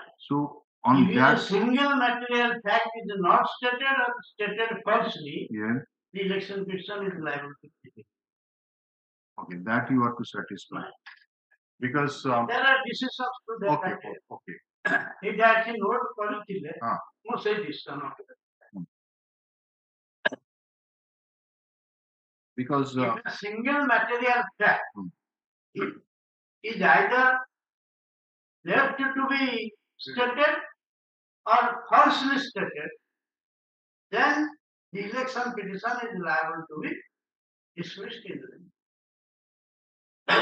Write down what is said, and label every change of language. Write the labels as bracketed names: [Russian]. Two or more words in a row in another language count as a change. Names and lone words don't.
[English] So on if that a single material fact is not stated or stated falsely, the election petition is liable to be. Okay, that you have to satisfy. Because there are decisions to that. Okay. If actually note [Odia] କରିଥିଲେ ମୁଁ ସେଇ [English] decision because if a single material fact is either left to be stated or falsely stated, then the election petition is liable to be dismissed in the